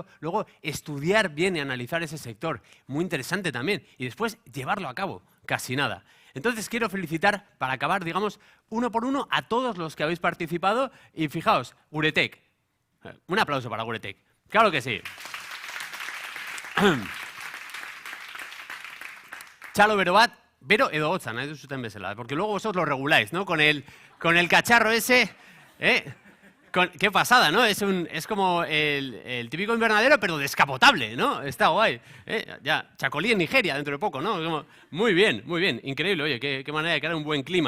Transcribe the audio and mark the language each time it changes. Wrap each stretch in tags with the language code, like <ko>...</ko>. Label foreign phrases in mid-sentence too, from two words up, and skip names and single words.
<es>Luego, estudiar bien y analizar ese sector. Muy interesante también. Y después, llevarlo a cabo. Casi nada. Entonces, quiero felicitar, para acabar, digamos, uno por uno, a todos los que habéis participado. Y fijaos, Guretec. Un aplauso para Guretec. Claro que sí.</es> <eu>Txalo bero bat, bero edo hotza, nahi duzuten bezala,</eu> <es>porque luego vosotros lo reguláis, ¿no? Con el cacharro ese, qué pasada, ¿no? Es como el típico invernadero, pero descapotable, ¿no? Está guay. Ya, Chacolí en Nigeria dentro de poco, ¿no? Muy bien, increíble, oye, qué manera de crear un buen clima.</es>